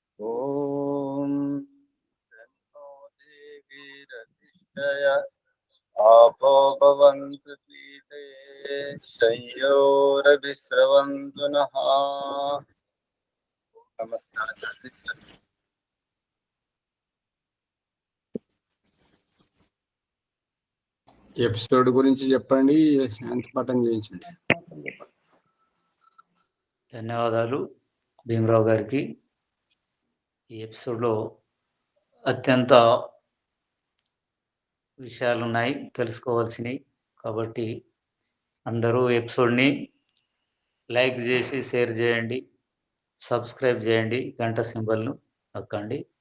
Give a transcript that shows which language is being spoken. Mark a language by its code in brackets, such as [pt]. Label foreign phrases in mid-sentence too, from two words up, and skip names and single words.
[sa] ओम शन्नो देवीरधिष्ठय आपो भवन्तु पीते संयोरभिस्रवन्तु नः। नमस्कार। [te] ఎపిసోడ్ గురించి చెప్పండి, శాంతి పఠం చేయించండి. ధన్యవాదాలు భీమరావు గారికి. ఈ ఎపిసోడ్లో అత్యంత విషయాలు ఉన్నాయి తెలుసుకోవాల్సినవి, కాబట్టి అందరూ ఎపిసోడ్ని లైక్ చేసి షేర్ చేయండి, సబ్స్క్రైబ్ చేయండి, గంట సింబల్ను నొక్కండి.